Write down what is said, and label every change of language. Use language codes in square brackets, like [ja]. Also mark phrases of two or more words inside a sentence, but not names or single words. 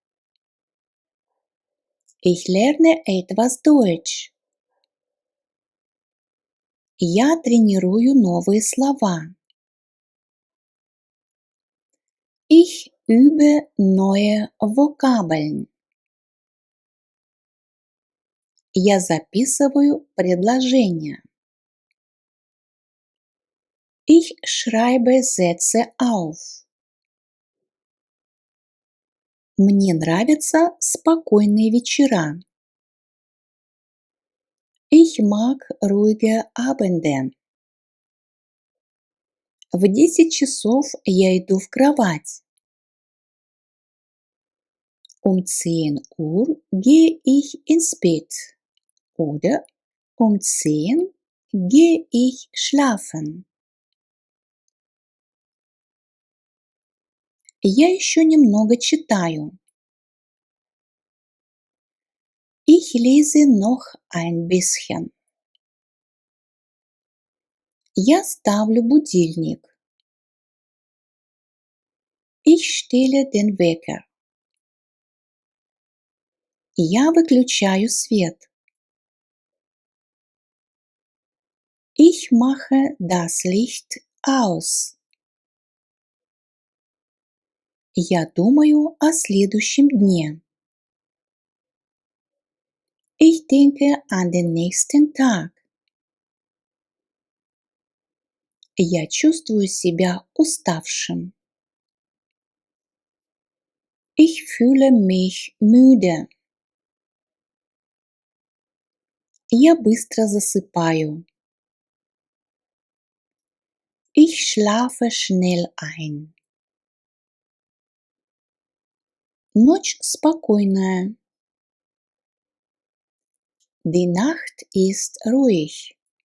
[de] Ich lerne etwas Deutsch. [ru] Я тренирую новые слова. [de] Ich übe neue Vokabeln. [ru] Я записываю предложения. [de] Ich schreibe Sätze auf. [ru] Мне нравятся спокойные вечера. [de] Ich mag ruhige Abende. [ru] В 10 часов я иду в кровать. [de] Um 10 Uhr gehe ich ins Bett. Oder um 10 gehe ich schlafen. [ru] Я еще немного читаю. [de] Ich lese noch ein bisschen. [ru] Я ставлю будильник. [de] Ich stelle den Wecker. [ru] Я выключаю свет. [de] Ich mache das Licht aus. [ru] Я думаю о следующем дне. [de] Ich denke an den nächsten Tag. [ru] Я чувствую себя уставшим. [de] Ich fühle mich müde. [ru] Я быстро засыпаю. [de] Ich schlafe schnell ein. [ru] Ночь спокойная. [de] Die Nacht ist ruhig.